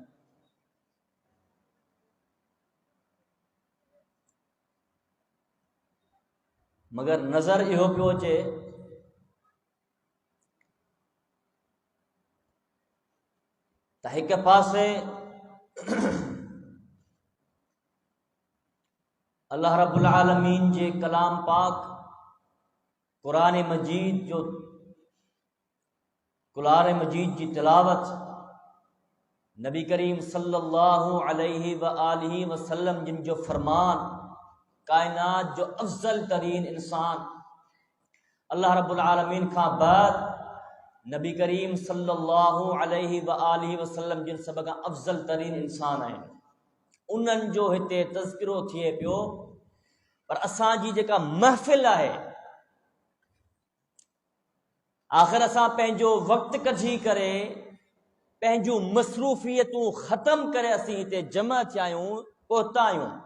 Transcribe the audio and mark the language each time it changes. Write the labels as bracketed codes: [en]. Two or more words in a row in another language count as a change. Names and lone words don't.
[sd] मगर नज़र इहो पियो अचे त हिक पासे [ar] الله رب العالمين [sd] जे कलाम पाक क़ुरान मजीद जी तिलावत नबी करीम [ar] صلى الله عليه وآله وسلم [sd] जिन जो फरमान, कायनात जो अफजल तरीन इंसान [ar] الله رب العالمين [sd] खां बाद नबी करीम [ar] صلى الله عليه وآله وسلم [sd] जिन सब खां अफजल तरीन इंसान आहिनि, उन्हनि जो हिते तज़किरो थिए पियो। पर असांजी जेका महफ़िल आहे, आख़िर असां पंहिंजो वक़्तु कढी करे पंहिंजूं मसरूफ़ियतूं ख़त्म करे असीं हिते जमा थिया आहियूं, पहुता आहियूं।